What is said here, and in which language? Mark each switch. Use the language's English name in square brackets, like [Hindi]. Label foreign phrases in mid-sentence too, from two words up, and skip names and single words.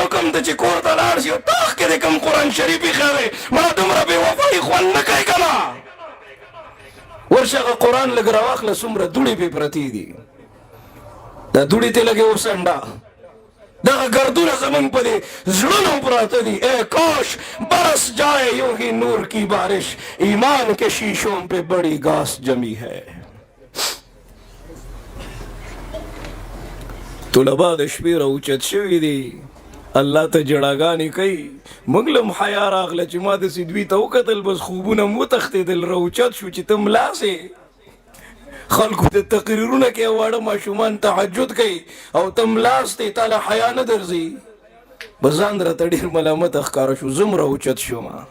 [Pashto] وکړم ته چې کور ته لاړ شي او تاخ کې دې کوم قرآن شریف ایښی دی مړه دومره بې وفایي خوند نه کوي که نه ورشه هغه قرآن لږ راواخله څومره دوړې پې پرتې دي دا دوړې ته لږې وسنډه دغه گردونه زمون په دې زړونو پراته دي [Urdu] اے کاش برس جائے یوں ہی نور کی بارش ایمان کے شیشوں پہ بڑی گاس جمی ہے [Pashto] طلبا د شپې راوچت شوي دي الله ته جړاګانې کوي موږ لم حیا راغله چې ما داسې دوی ته وکتل بس خوبونه م وتښتېدل راوچت شو چې ته ملاسې خلکو ته تقریرونه کوي واړه ماشومان تهجد کوي او ته ملاس دی تا له حیا نه درځي بس ځان راته ډېر ملامته ښکاره شو زه م راوچت شوم